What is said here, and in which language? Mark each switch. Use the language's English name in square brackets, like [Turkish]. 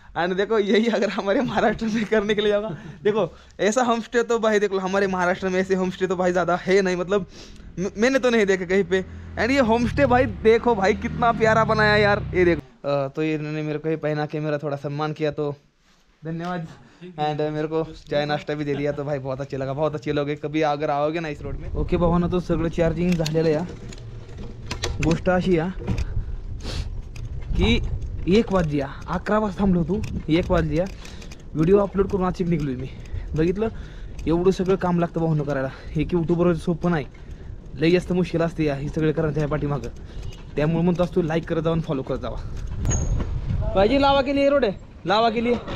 [Hindi] And देखो यही अगर हमारे महाराष्ट्र में करने के लिए जाओगा, देखो ऐसा होम स्टे तो भाई देख लो हमारे महाराष्ट्र में ऐसे होम स्टे तो भाई ज़्यादा है नहीं. मतलब मैंने तो नहीं देखा कहीं पे. एंड ये होम स्टे भाई देखो भाई कितना प्यारा बनाया यार. ये देखो तो ये इन्होंने मेरे को ही पहना के मेरा थोड़ा सम्मान किया, तो धन्यवाद. एंड मेरे को चाय नाश्ता भी दे दिया, तो भाई बहुत अच्छे लगा. बहुत अच्छे लोग. कभी अगर आओगे ना इस रोड में. [Marathi] ओके भावांनो, तो सगळं चार्जिंग झालेलं या. गोष्ट अशी या की 1 वाजल्या, 11 वाजता थांबलो होतो, 1 वाजल्या. व्हिडिओ अपलोड करून आजच निघलोय मी. बघितलं एवढं सगळं काम लागतं भावांनो करायला. हे की यूट्यूबवर सोपं नाही, लई जास्त मुश्किल असते या हे सगळं करायचं ह्या पाठीमागं. त्यामुळे म्हणतो असतो लाईक करत जाऊन फॉलो करत जावा. [Hindi] भाईजी लावा के लिए रोड है, लावा के लिए.